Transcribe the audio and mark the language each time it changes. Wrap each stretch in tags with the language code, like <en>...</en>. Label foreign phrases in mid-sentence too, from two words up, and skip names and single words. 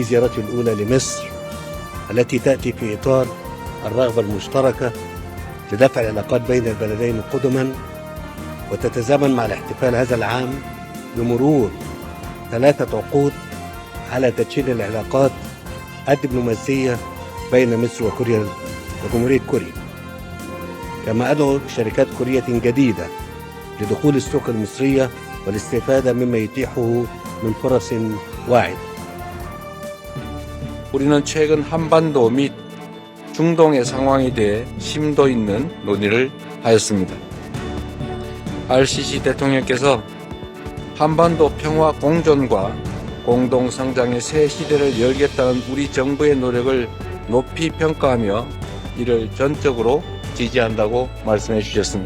<ar>زيارته الأولى لمصر التي تأتي في إطار الرغبة المشتركة لدفع العلاقات بين البلدين قدما وتتزامن مع الاحتفال هذا العام بمرور 3 عقود على تدشين العلاقات الدبلوماسية بين مصر وجمهورية كوريا. كما أدعو شركات كورية جديدة لدخول السوق المصرية والاستفادة مما يتيحه من فرص واعدة.</ar> <ko>우리는 최근 한반도 및 중동의 상황에 대해 심도 있는 논의를 하였습니다. RCC 대통령께서 한반도 평화 공존과 공동 성장의 새 시대를 열겠다는 우리 정부의 노력을 높이 평가하며 이를 전적으로 지지한다고 말씀해 주셨습니다.</ko>